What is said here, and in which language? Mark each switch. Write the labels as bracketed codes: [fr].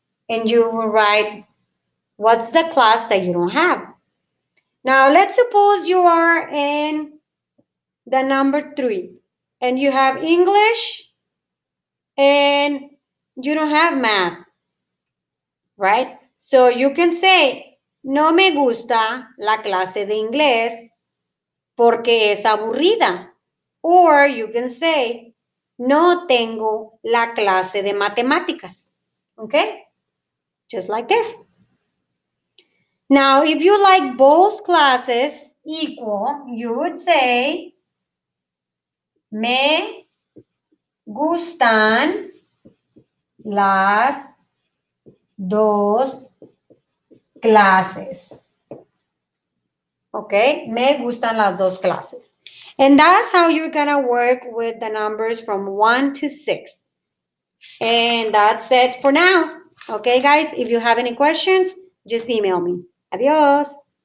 [en] and you will write what's the class that you don't have. Now, let's suppose you are in the number 3 and you have English and you don't have math, right? So you can say, [es] no me gusta la clase de inglés porque es aburrida. [en] Or you can say, [es] no tengo la clase de matemáticas. [en] Okay? Just like this. Now, if you like both classes equal, you would say, [es] me gustan las dos clases. Okay, me gustan las dos clases. [en] And that's how you're gonna work with the numbers from 1 to 6. And that's it for now. Okay, guys, if you have any questions, just email me. Adios.